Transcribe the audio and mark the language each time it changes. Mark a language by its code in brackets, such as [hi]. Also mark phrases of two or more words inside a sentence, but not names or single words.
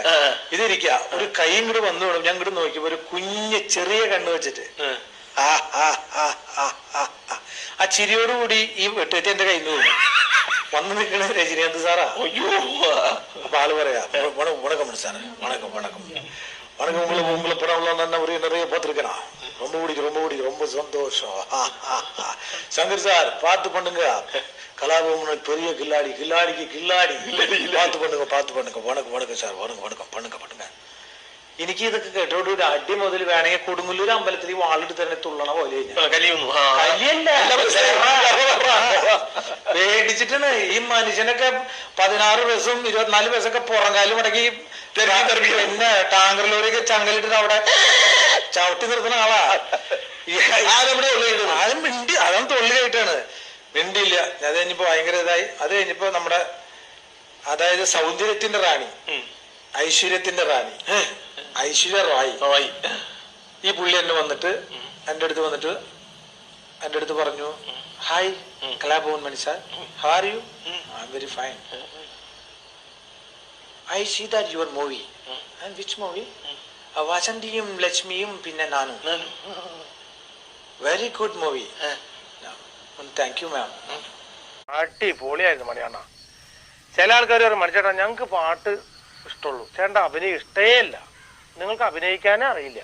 [ml] ഇതിരിക്കുക, ഒരു കൈയും കൂടി വന്നു വിടും. ഞാൻ ഇങ്ങോട്ട് നോക്കിയപ്പോ ഒരു കുഞ്ഞ് ചെറിയ കണ്ണ് വെച്ചിട്ട് ആ ചിരിയോടുകൂടി ഈ വെട്ടുകത്തി എന്റെ കയ്യിൽ നിന്ന് വന്നു നിൽക്കണ രജനീകാന്ത് സാറാ. അപ്പൊ ആള് പറയാ, [ta] വണക്കം മനസ്സാണ്, வணக்கம் வணக்கம் வணக்கம், உங்களை படம் தான் நிறைய பார்த்துருக்கேன். ரொம்ப பிடிக்கும், ரொம்ப சந்தோஷம். சங்கர் சார் பார்த்து பண்ணுங்க, கலாபவன் பெரிய கில்லாடிக்கு கில்லாடி பார்த்து பண்ணுங்க. வணக்கம் சார், வணக்கம் பண்ணுங்க. [ml] എനിക്ക് ഇതൊക്കെ കേട്ടോണ്ട് അടി മുതൽ വേണമെങ്കിൽ കൊടുങ്ങല്ലൂർ അമ്പലത്തിൽ വാളിട്ട് തന്നെ തുള്ളണ പോലെ പേടിച്ചിട്ടാണ്. ഈ മനുഷ്യനൊക്കെ 16 ബസ്സും 24 ബസ്സൊക്കെ പുറംകാലും മുടക്കി പിന്നെ ടാങ്കർ ലോറിയൊക്കെ ചങ്ങലിട്ട് അവിടെ ചവിട്ടി നിർത്തുന്ന ആളാ. അതും മിണ്ടി, അതും തൊള്ളിയായിട്ടാണ്, മിണ്ടിയില്ല. അത് കഴിഞ്ഞപ്പോ ഭയങ്കര ഇതായി. അത് കഴിഞ്ഞപ്പോ നമ്മുടെ അതായത് സൗന്ദര്യത്തിന്റെ റാണി, ഐശ്വര്യത്തിന്റെ റാണി ഐശ്വര്യ റോയ്, ഈ പുള്ളി എന്നെ വന്നിട്ട് എൻ്റെ അടുത്ത് പറഞ്ഞു, ഹായ് കലാഭവൻ മണി സാർ, [en] How are you? I am very fine. I see that your movie. And which movie? [ml] വാസന്തിയും ലക്ഷ്മിയും പിന്നെ നാനും. [en] Very good movie. Thank you ma'am. [ml] അടിപൊളിയായിരുന്നു മണിയണ്ണ. ചില ആൾക്കാർ പറയും, മണിച്ചേട്ടാ ഞങ്ങൾക്ക് പാട്ട് ഇഷ്ടമുള്ളൂ, ചേട്ടൻ്റെ അഭിനയം ഇഷ്ടേ ഇല്ല, നിങ്ങൾക്ക് അഭിനയിക്കാനേ അറിയില്ല.